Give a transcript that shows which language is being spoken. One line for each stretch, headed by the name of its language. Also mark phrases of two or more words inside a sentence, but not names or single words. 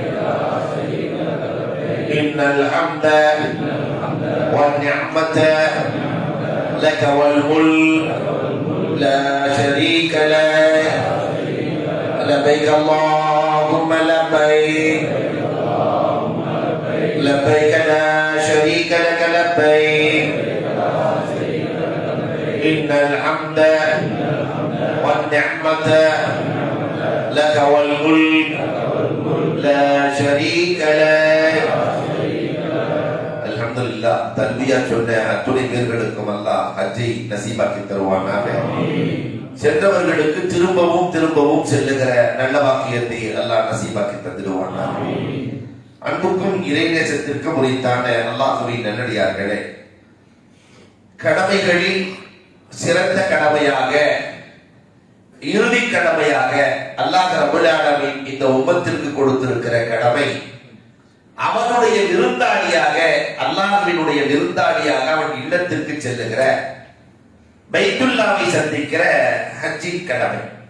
Arabic: إن الحمد والنعمة لك والملك لا شريك لك لبيك اللهم لبيك لبيك لا شريك لك لبيك إن الحمد والنعمة لك والملك لا شريك لك. அல்ஹம்துலில்லாஹ்.
Tamil: தல்பியா சொன்ன அத்துணை பேர்களுக்கும் அல்லாஹ் ஹஜ்ஜை நசீபாக்கி தருவானாக. சென்றவர்களுக்கு திரும்பவும் திரும்பவும் செல்லுகிற நல்ல வாக்கியத்தை அல்லாஹ் நசீபாக்கி தந்திடுவானாக. அன்புக்கும் இறைநேசத்திற்கும் உரித்தான அல்லாஹ்வின் நல்லடியார்களே, கடமைகளில் சிறந்த கடமையாக, இறுதி கடமையாக
Arabic: الله رب العالمين
Tamil: இந்த உம்மத்திற்கு கொடுத்திருக்கிற கடமை, அவனுடைய விருந்தாளியாக, அல்லாஹ்வினுடைய விருந்தாளியாக அவன் இல்லத்திற்கு செல்லுகிற, பைத்துல்லாவை சந்திக்கிற ஹஜ்ஜின் கடமை.